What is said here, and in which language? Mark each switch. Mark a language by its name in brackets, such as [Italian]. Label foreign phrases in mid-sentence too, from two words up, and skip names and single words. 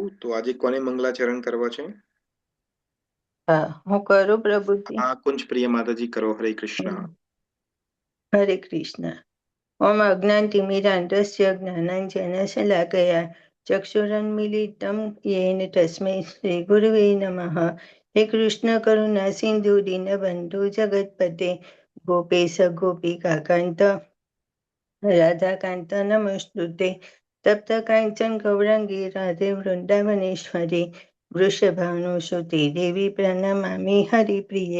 [Gujarati] તો આજે કોને મંગલાચરણ કરવા છે? હું કરું પ્રભુજી. હા, કુંજ પ્રિય માતાજી કરો. હરે કૃષ્ણ. [Sanskrit] હરે કૃષ્ણ. ઓમ અજ્ઞાનતિમિરાન્ધસ્ય જ્ઞાનાંજનશલાકયા ચક્ષુરન્મીલિतं येन तस्मै श्रीगुरवे नमः. हे कृष्ण करुणा सिंधु दीनबन्धु जगत्पते गोपेश गोपिकान्त राधाकान्त नमस्तुते. तप्त काञ्चन गौराङ्गी राधे वृन्दावनेश्वरी वृषभानुसुते देवी प्रणमामि हरिप्रिये.